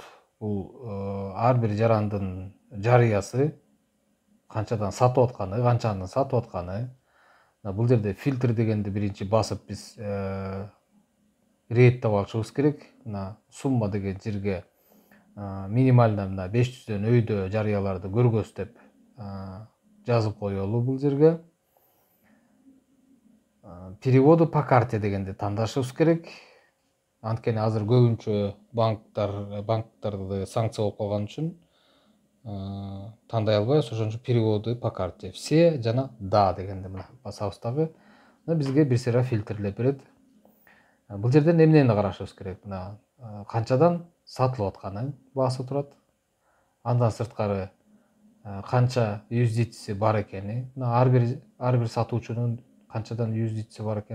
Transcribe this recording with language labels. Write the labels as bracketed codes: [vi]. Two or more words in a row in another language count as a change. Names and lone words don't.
[ky] Бул ар бир жарандын жарыясы, канчадан сатып атканы, канчаны сатып атканы. Бул жерде фильтр дегенди биринчи басып биз рейттеп алышыбыз керек. Мына сумма деген жерге минимально мына 500дөн өйдө жарыяларды көргөз деп жазып коелу бул жерге. [ru] Переводу по карте [ky] дегенди тандашыбыз керек. Анткени азыр көбүнчө банктарды санкция болуп калган үчүн тандай албайбыз. Ошон үчүн [ru] переводы по карте. [ky] Все жана да дегенди мына басабыз дагы. Бизге бир сыйра фильтрлеп берет. Бул жерден эмнени карашыбыз керек? Мына канчадан сатылып атканы баасы турат. Андан сырткары канча USDT'си бар экени. Мына ар бир сатуучунун канчадан USDT'си бар экени.